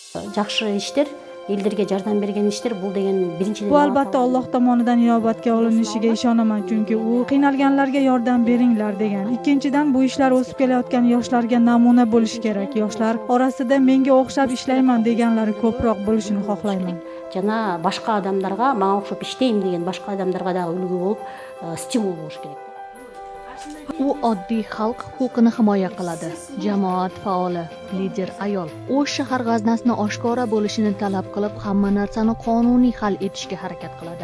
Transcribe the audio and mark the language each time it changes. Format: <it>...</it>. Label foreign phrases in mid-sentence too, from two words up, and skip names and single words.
<ky>жакшы иштер, ellerge жардам bergen иштер, бул деген биринчиден</ky> <uz>Bu albatta Alloh tomonidan inobatga olinishiga ishonaman, chunki u qiynalganlarga yordam beringlar degan. Ikkinchidan, bu ishlar o'sib kelayotgan yoshlarga namuna bo'lishi kerak. Yoshlar orasida menga o'xshab ishlayman deganlari ko'proq bo'lishini xohlayman.</uz> <ky>Жана башка адамдарга, мага окшоп иштейм деген башка адамдарга да үлгү болуп, стимул болуш керек.</ky> <uz>U oddiy xalq huquqini himoya qiladi. Jamoat faoli, lider ayol. O'sh shahar g'aznasini oshkora bo'lishini talab qilib, hamma narsani qonuniy hal etishga harakat qiladi.</uz>